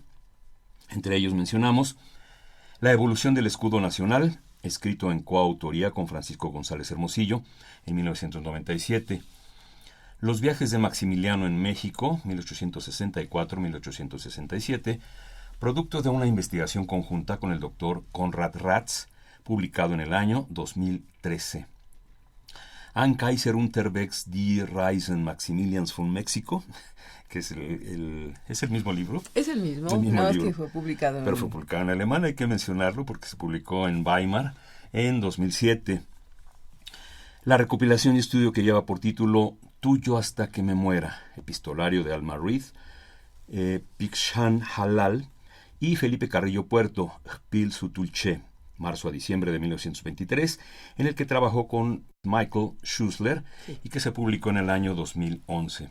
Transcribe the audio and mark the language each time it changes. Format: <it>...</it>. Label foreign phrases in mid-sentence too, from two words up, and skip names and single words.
<es>Entre ellos mencionamos La evolución del escudo nacional, escrito en coautoría con Francisco González Hermosillo en 1997, Los viajes de Maximiliano en México, 1864-1867, producto de una investigación conjunta con el doctor Konrad Ratz, publicado en el año 2013. Ein Kaiser unterwegs die Reisen Maximilians von México, que es el mismo libro. Es el mismo libro, que fue publicado pero fue publicado en alemán, hay que mencionarlo porque se publicó en Weimar en 2007. La recopilación y estudio que lleva por título Tuyo hasta que me muera, epistolario de Alma Reed, Pikshan Halal y Felipe Carrillo Puerto, Pil Sutulche, marzo a diciembre de 1923, en el que trabajó con Michael Schussler y que se publicó en el año 2011.</es>